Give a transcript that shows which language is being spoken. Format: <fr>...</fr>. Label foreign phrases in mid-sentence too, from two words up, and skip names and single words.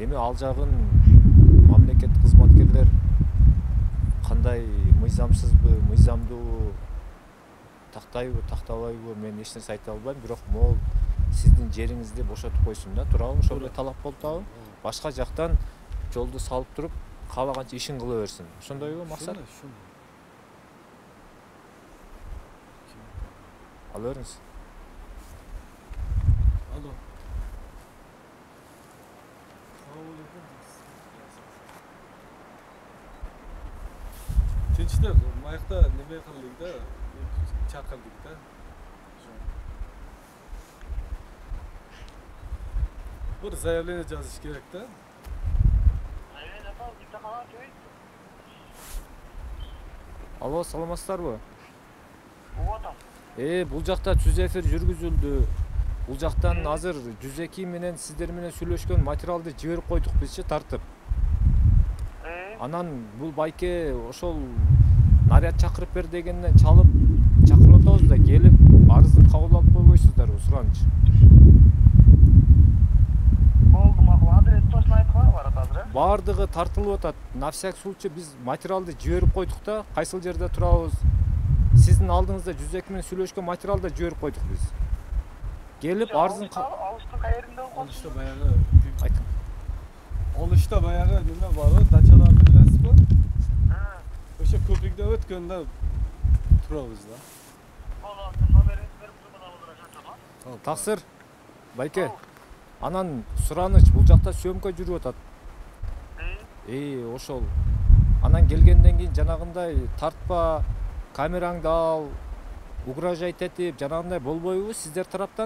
<ky>Эми ал жагын мамлекет кызматкерлер кандай мыйзамсызбы, мыйзамдуубу, тактайбы, тактабайбы мен эч нерсе айта албайм, бирок могул сиздин жериңизди бошотуп койсун да, туурабы? Ошол эле талап болуп атабы? Башка жактан жолду салып туруп, каалаганча ишин кыла берсин. Ошондойбу максат? Ала бериңиз. Алло.</ky> <uz>Tinchdir, mayaqda nima qildik-da, chaqirdik-da. Bir заявление yozish kerak-da.</uz> <ky>Алло, саламатсыздарбы? Вот. Бул жакта түз эфир жүргүзүлдү. Бул жактан азыр 102 менен сиздер менен сүйлөшкөн материалды жиберип койдук бизчи тартып. Анан бул байке ошол наряд чакырып бер дегенден чалып чакырып атабыз да, келип арызды кабыл алып койбойсуздарбы, сураныч. Болду, макул. Адрес точно айткыла барат азыр. Бардыгы тартылып атат.</ky> <ru>На всякий случай</ru> <ky>биз материалды жиберип койдук да, кайсыл жерде турабыз. Сиздин алдыңызда 102 менен сүйлөшкөн материалды жиберип койдук биз. Келип арызын алыштын кайеринде</ky> <uz>Olishda bayagı</uz> <ky>айтың.</ky> <uz>Olishda bayagı nima bor? Dachalarni bilasizmi? O'sha ko'prikdan o'tganda turamiz da.</uz> <ky>Таксыр, байке. Анан сураныч, бул жакта сөмкө жүрүп атат. Ошол. Анан келгенден кийин жанагындай тартпа, камераңды ал, угрожать этип, жанагындай болбойбу сиздер тараптан?</ky>